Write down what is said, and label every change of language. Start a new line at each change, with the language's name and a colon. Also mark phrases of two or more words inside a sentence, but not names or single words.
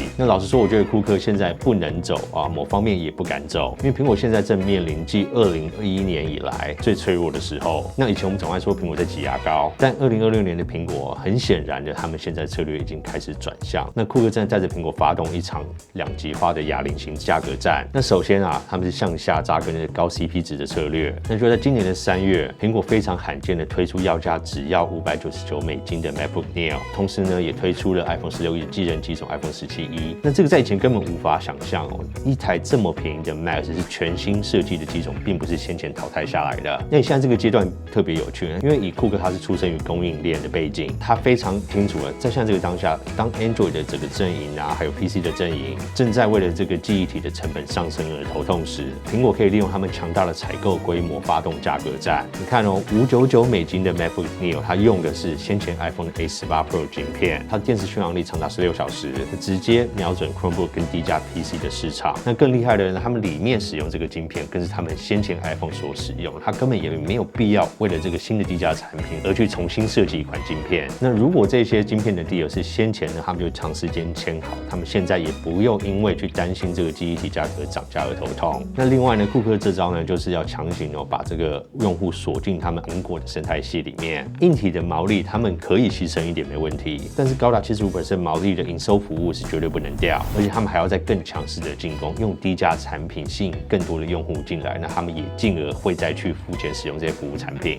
Chinese: 那老實說，我覺得庫克現在不能走啊，某方面也不敢走，因為蘋果現在正面臨繼2021年以來最脆弱的時候。那以前我們總愛說蘋果在擠牙膏，但2026年的蘋果很顯然的，他們現在策略已經開始轉向。那庫克正在帶着蘋果發動一場2极化的啞鈴型價格戰。那首先啊，他們是向下扎根的高 CP 值的策略。那就在今年的3月，蘋果非常罕見的推出要價只要$599的 MacBook Neo， 同時呢也推出了 iPhone 16继任機種 iPhone 17e。那這個在以前根本無法想象哦，一台這麼便宜的 Mac 是全新設計的機種，並不是先前淘汰下來的。那現在這個階段特別有趣，因為以庫克他是出生於供應鏈的背景，他非常清楚了，在現在這個當下，當 Android 的整個陣營啊，還有 PC 的陣營正在為了這個記憶體的成本上升而頭痛時，蘋果可以利用他們強大的採購規模發動價格戰。你看哦，$599的 MacBook Neo， 它用的是先前 iPhone 的 A18 Pro 晶片，它的電池續航力長達16小時，直接瞄準 Chromebook 跟低價 PC 的市場。那更厲害的呢，他們裡面使用這個晶片，更是他們先前 iPhone 所使用，它根本也沒有必要為了這個新的低價產品而去重新設計一款晶片。那如果這些晶片的 deal 是先前呢，他們就長時間簽好，他們現在也不用因為去擔心這個記憶體價格漲價而頭痛。那另外呢，庫克這招呢，就是要強行把這個用戶鎖進他們蘋果的生態系裡面。硬體的毛利他們可以犧牲一點沒問題，但是高達75%毛利的營收服務是絕對不能掉，而且他們還要再更強勢的進攻，用低價產品吸引更多的用戶進來，那他們也進而會再去付錢使用這些服務產品。